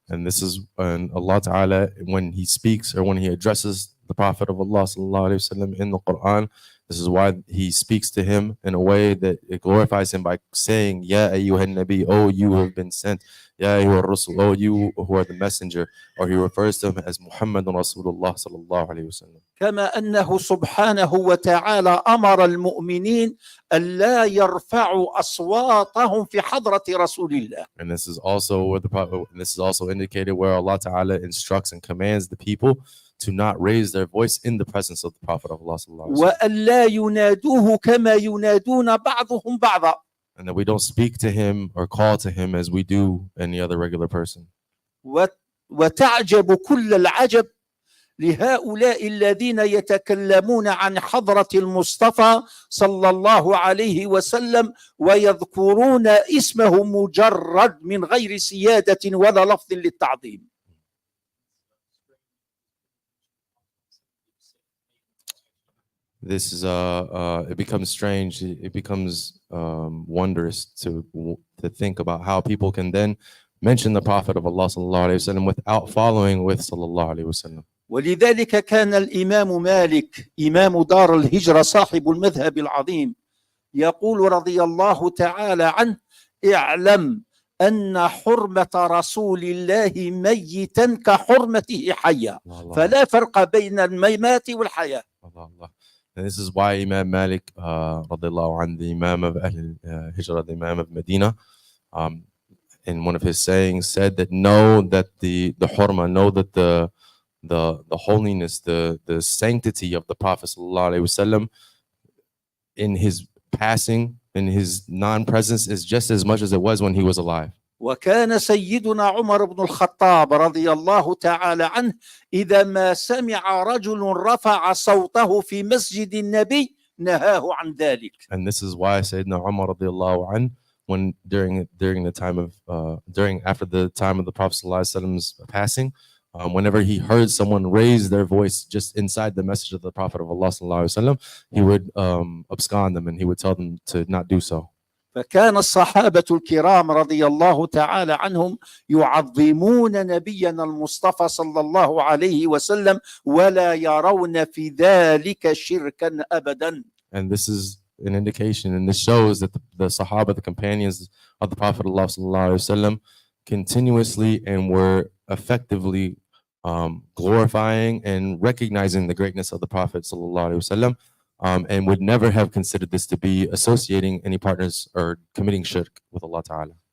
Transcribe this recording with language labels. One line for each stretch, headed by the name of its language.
English: And this is when Allah Ta'ala, when he speaks or when he addresses the Prophet of Allah sallallahu alaihi wasallam in the Quran, this is why he speaks to him in a way that it glorifies him by saying,
Arabic: Ya ayyuhan nabi,
English: oh you who have been sent,
Arabic: Ya ayyuhar rasul,
English: oh you who are the messenger, or he refers to him as
Arabic: Muhammadun Rasulullah
English: sallallahu alayhi wasallam.
Arabic: كما أنه سبحانه وتعالى أمر المؤمنين ألا يرفعوا أصواتهم في حضرة رسول الله.
English: And this is also where this is also indicated where Allah Ta'ala instructs and commands the people to not raise their voice in the presence of the Prophet of Allah sallallahu alaihi wasallam.
Arabic: وألا ينادوه كما ينادون بعضهم بعضا.
English: And that we don't speak to him or call to him as we do any other regular person.
Arabic: وتعجب كل العجب لهؤلاء الذين يتكلمون عن حضرة المصطفى صلى الله عليه وسلم ويذكرون اسمه مجرد من غير سيادة ولا لفظ للتعظيم.
English: This is it becomes strange. It becomes wondrous to think about how people can then mention the Prophet of Allah sallallahu alaihi wasallam without following with sallallahu alaihi wasallam.
Arabic: ولذلك كان الإمام مالك إمام دار الهجرة صاحب المذهب العظيم يقول رضي الله تعالى عنه اعلم أن حرمة رسول الله ميتا كحرمته حيا فلا فرق بين الممات والحياة.
English: And this is why Imam Malik, radiallahu anh, the Imam of Hijrah, the Imam of Medina, in one of his sayings said that know that the hurma, know that the holiness, the sanctity of the Prophet sallallahu alaihi wasallam in his passing, in his non-presence, is just as much as it was when he was alive.
Arabic: وكان سيدنا عمر بن الخطاب رضي الله تعالى عنه إذا ما سمع رجل رفع صوته في مسجد النبي نهاه عن ذلك.
English: And this is why Sayyidina Umar radiallahu anh, when during the time of after the time of the Prophet sallallahu alaihi wasallam's passing, whenever he heard someone raise their voice just inside the message of the Prophet of Allah sallallahu alaihi wasallam, he would abscond them and he would tell them to not do so.
Arabic: فكان الصحابة الكرام رضي الله تعالى عنهم يعظمون نبينا المصطفى صلى الله عليه وسلم ولا يرون في ذلك شركا أبدا.
English: And this is an indication, and this shows that the Sahaba, the companions of the Prophet Allah sallallahu alaihi wasallam, continuously and were effectively glorifying and recognizing the greatness of the Prophet sallallahu alaihi wasallam, and would never have considered this to be associating any partners or committing shirk with Allah Ta'ala.